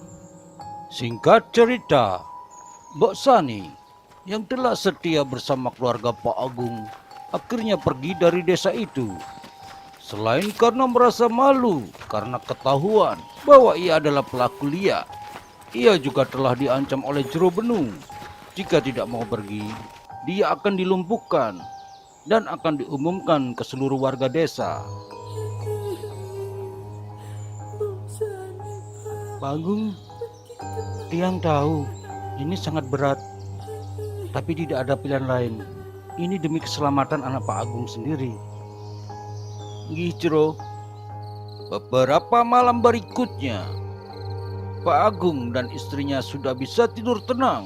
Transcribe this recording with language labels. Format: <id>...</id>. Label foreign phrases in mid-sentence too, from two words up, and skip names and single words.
<id>Singkat cerita, Mbok Sani yang telah setia bersama keluarga Pak Agung akhirnya pergi dari desa itu. Selain karena merasa malu karena ketahuan bahwa ia adalah pelaku liak, ia juga telah diancam oleh Jero Bening. Jika tidak mau pergi, dia akan dilumpuhkan dan akan diumumkan ke seluruh warga desa. Pak Agung, Tiang tahu ini sangat berat, tapi tidak ada pilihan lain. Ini demi keselamatan anak Pak Agung sendiri.</id> <ban>Nggih, Jero.</ban> <id>Beberapa malam berikutnya, Pak Agung dan istrinya sudah bisa tidur tenang.</id>